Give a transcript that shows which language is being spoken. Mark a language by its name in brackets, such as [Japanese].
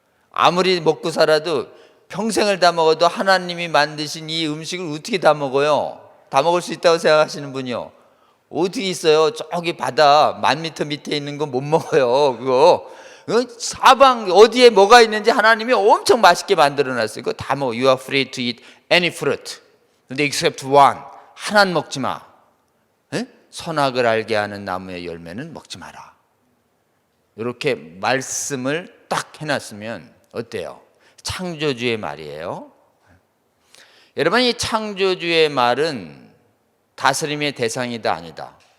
[Korean] 아무리 먹고 살아도 평생을 다 먹어도 하나님이 만드신 이 음식을 어떻게 다 먹어요? 다 먹을 수 있다고 생각하시는 분이요, 어떻게 있어요? 저기 바다 1000m 밑에 있는 거 못 먹어요. 그거 사방 어디에 뭐가 있는지 하나님이 엄청 맛있게 만들어놨어요. 그거 다 먹어. [English] You are free to eat any fruit, [Korean] 근데 [English] except one, [Korean] 하나는 먹지 마. 선악을 알게 하는 나무의 열매는 먹지 마라. 이렇게 말씀을 딱 해놨으면 어때요? 창조주의 말이에요. 여러분, 이 창조주의 말은 다스림의 대상이다, 아니다?